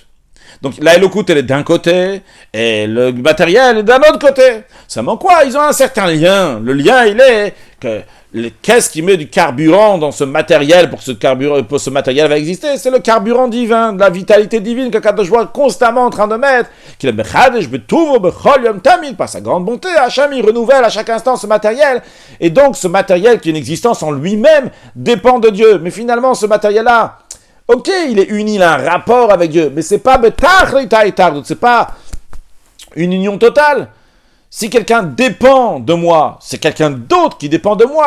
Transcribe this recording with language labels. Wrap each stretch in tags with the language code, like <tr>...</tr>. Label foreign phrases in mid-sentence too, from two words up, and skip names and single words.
<fr>Donc la Elokut, elle est d'un côté, et le matériel est d'un autre côté. Seulement quoi? Ils ont un certain lien. Le lien, il est que qu'est-ce qui met du carburant dans ce matériel pour que ce matériel va exister? C'est le carburant divin, de la vitalité divine que Kadosh Baruch Hu est constamment en train de mettre. Qu'il est</fr> <he>מחדש בטובו בכל יום תמיד,</he> <fr>par sa grande bonté, Hachem il renouvelle à chaque instant ce matériel. Et donc ce matériel qui a une existence en lui-même dépend de Dieu. Mais finalement ce matériel-là, Ok, il est uni, il a un rapport avec Dieu, mais c'est pas c'est pas une union totale. Si quelqu'un dépend de moi, c'est quelqu'un d'autre qui dépend de moi.</fr>